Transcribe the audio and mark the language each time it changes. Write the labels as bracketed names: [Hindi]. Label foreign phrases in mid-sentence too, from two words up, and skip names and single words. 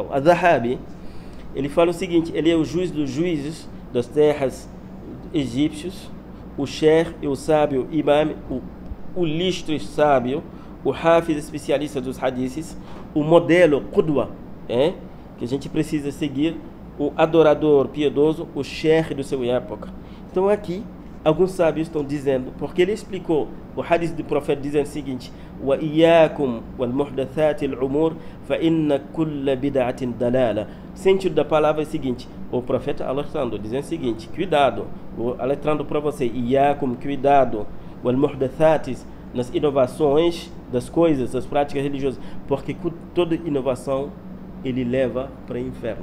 [Portuguese] A Zahabi, ele fala o seguinte: ele é o juiz dos juízes das terras egípcios, o sheikh e o sábio imam, o listre sábio, o hafiz especialista dos hadiths, o modelo qudwa, que a gente precisa seguir, o adorador piedoso, o sheikh do seu época. Então aqui alguns sábios estão dizendo, porque ele explicou o hadith do profeta dizendo o seguinte: [Arabic] وإياكم والمحدثات الأمور فإن كل بدعة ضلالة. [Portuguese] O sentido da palavra é o seguinte: o profeta alertando, dizendo o seguinte: cuidado, alertando para você, iyyakum, cuidado, [Arabic] والمحدثات, [Portuguese] nas inovações das coisas, das práticas religiosas, porque toda inovação ele leva para o inferno.